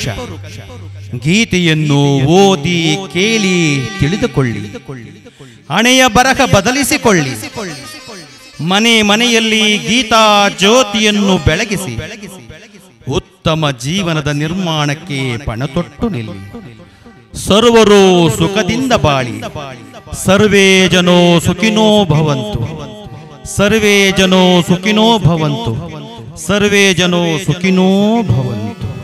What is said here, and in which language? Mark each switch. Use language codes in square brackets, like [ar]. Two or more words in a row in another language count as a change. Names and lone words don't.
[kn] ಗೀತೆಯನ್ನು ಓದಿ ಕೇಳಿ ತಿಳಿದುಕೊಳ್ಳಿ, ಹಣೆಯ ಬರಹ ಬದಲಿಸಿಕೊಳ್ಳಿ. ಮನೆ ಮನೆಯಲ್ಲಿ ಗೀತಾ ಜ್ಯೋತಿಯನ್ನು ಬೆಳಗಿಸಿ ಉತ್ತಮ ಜೀವನದ ನಿರ್ಮಾಣಕ್ಕೆ ಪಣತೊಟ್ಟು ನಿಲ್ಲಿ. ಸರ್ವರು ಸುಖದಿಂದ ಬಾಳಿ. [sa] ಸರ್ವೇ ಜನೋ ಸುಖಿನೋ ಭವಂತು, ಸರ್ವೇ ಜನೋ ಸುಖಿನೋ ಭವಂತು, ಸರ್ವೇ ಜನೋ ಸುಖಿನೋ ಭವಂತು.